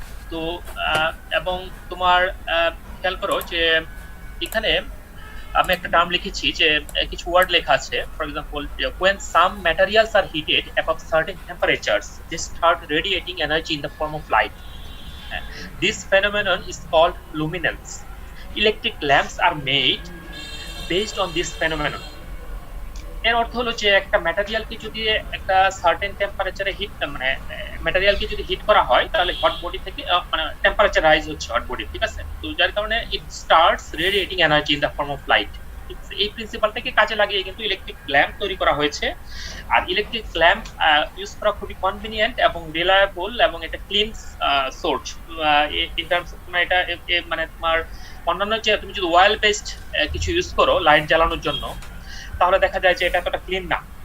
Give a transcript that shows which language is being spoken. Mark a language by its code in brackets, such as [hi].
[bn] তো এবং তোমার খেয়াল করো যে এখানে আমি একটা টার্ম লিখেছি, যে কিছু ওয়ার্ড লেখা আছে, [en] For example when some materials are heated above certain temperatures they start radiating energy in the form of light. This phenomenon is called luminance. Electric lamps are made based on this phenomenon. [bn] এর অর্থ হলো যে একটা ম্যাটেরিয়ালকে যদি একটা certain টেম্পারেচারে hit, মানে ম্যাটেরিয়ালকে যদি হিট করা হয় তাহলে হট বডি থেকে মানে টেম্পারেচার রাইজ হচ্ছে হট বডি, ঠিক আছে। তো যার কারণে [en] It starts radiating energy in the form of light. [bn] এই প্রিন্সিপালটাকে কাজে লাগিয়ে কিন্তু ইলেকট্রিক ল্যাম্প তৈরি করা হয়েছে। আর ইলেকট্রিক ল্যাম্প ইউজ করা খুবই কনভিনিয়েন্ট এবং রিলায়েবল, এবং এটা clean source in terms of, মানে এটা মানে তোমার অন্যান্য যে তুমি যদি অয়েল বেসড কিছু ইউজ করো লাইট জ্বালানোর জন্য, তাহলে দেখা যায় যে এটা এতটা ক্লিন না।